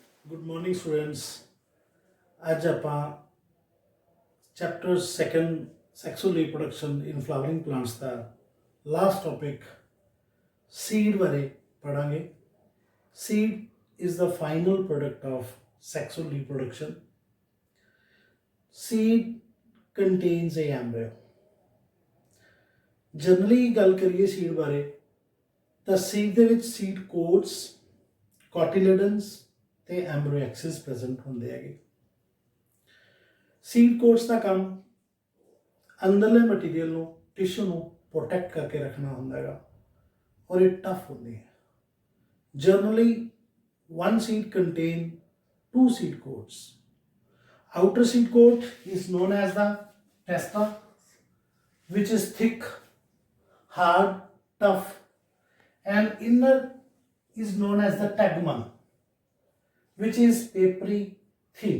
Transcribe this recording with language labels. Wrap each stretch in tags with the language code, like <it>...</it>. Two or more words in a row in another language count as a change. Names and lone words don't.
<en>Good morning, students.</en> <pa>ਅੱਜ ਆਪਾਂ</pa> <en>chapter second sexual reproduction in flowering plants ਦਾ last topic seed</en> <pa>ਬਾਰੇ ਪੜਾਂਗੇ.</pa> <en>Seed is the final product of sexual reproduction. Seed contains a embryo.</en> <pa>Generally ਗੱਲ ਕਰੀਏ seed ਬਾਰੇ ਤਾਂ seed ਦੇ ਵਿੱਚ</pa> <en>seed coats, cotyledons</en> <pa>ਤੇ</pa> <en>embryo axis present</en> <pa>ਹੁੰਦੇ ਹੈਗੇ.</pa> <en>seed coats</en> <pa>ਦਾ ਕੰਮ ਅੰਦਰਲੇ ਮਟੀਰੀਅਲ ਨੂੰ ਟਿਸ਼ੂ ਨੂੰ ਪ੍ਰੋਟੈਕਟ ਕਰਕੇ ਰੱਖਣਾ ਹੁੰਦਾ ਹੈਗਾ ਔਰ ਇਹ ਟਫ ਹੁੰਦੀ ਹੈ.</pa> <en>ਜਨਰਲੀ one seed contain two seed coats. Outer seed coat is known as the testa, which is thick, hard, tough, and inner is known as the tegmen, which is papery thin.</en>